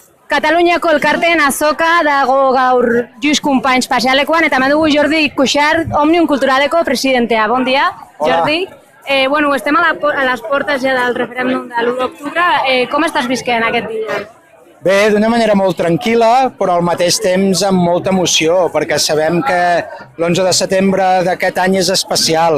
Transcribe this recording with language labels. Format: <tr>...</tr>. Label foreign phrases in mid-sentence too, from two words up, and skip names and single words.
<eu>Kataluniako elkarteen azoka dago gaur Lluís Companys pasealekuan eta mandugu Jordi Cuixart, Òmnium Culturaleko presidentea.</eu> <ca>Bon dia, Jordi. Estem a les portes ja del referèndum de l'1 d'octubre. Com estàs visquent aquest dia? Bé, d'una manera molt tranquil·la, però al mateix temps amb molta emoció, perquè sabem que l'11 de setembre d'aquest any és especial.</ca>